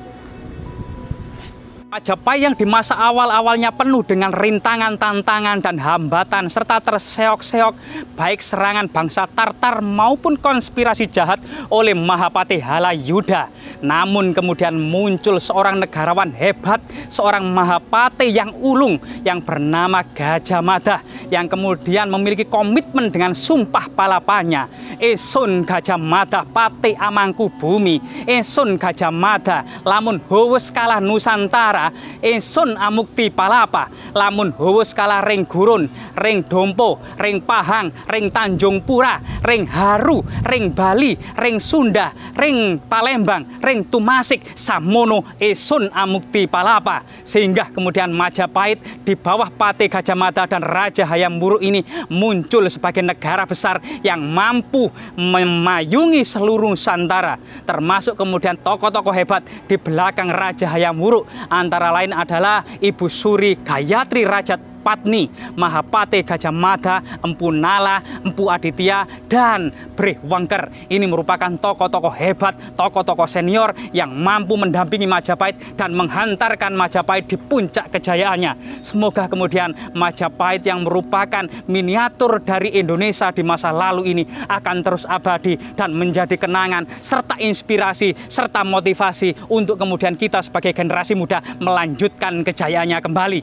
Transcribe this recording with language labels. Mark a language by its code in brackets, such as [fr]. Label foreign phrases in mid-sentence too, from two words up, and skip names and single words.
[id] Majapahit yang di masa awal-awalnya penuh dengan rintangan, tantangan, dan hambatan serta terseok-seok baik serangan bangsa Tartar maupun konspirasi jahat oleh Mahapati Halayuda. Namun kemudian muncul seorang negarawan hebat, seorang Mahapati yang ulung yang bernama Gajah Mada yang kemudian memiliki komitmen dengan sumpah palapanya. [kaw] Esun Gajah Mada Pati Amangku Bumi, Esun Gajah Mada lamun howes kalah Nusantara, Pura ingsun amukti palapa lamun hawa skala ring gurun, ring dompo, ring Pahang, ring Tanjung Pura, ring Haru, ring Bali, ring Sunda, ring Palembang, ring Tumasik, samono ingsun amukti palapa. [id] Sehingga kemudian Majapahit di bawah Patih Gajah Mada dan Raja Hayam Wuruk ini muncul sebagai negara besar yang mampu memayungi seluruh Nusantara, termasuk kemudian tokoh-tokoh hebat di belakang Raja Hayam Wuruk, antara lain adalah Ibu Suri Gayatri Rajapatni, Mahapatih Gajah Mada, Empu Nala, Empu Aditya, dan Breh Wengker. Ini merupakan tokoh-tokoh hebat, tokoh-tokoh senior yang mampu mendampingi Majapahit dan menghantarkan Majapahit di puncak kejayaannya. Semoga kemudian Majapahit yang merupakan miniatur dari Indonesia di masa lalu ini akan terus abadi dan menjadi kenangan serta inspirasi serta motivasi untuk kemudian kita sebagai generasi muda melanjutkan kejayaannya kembali.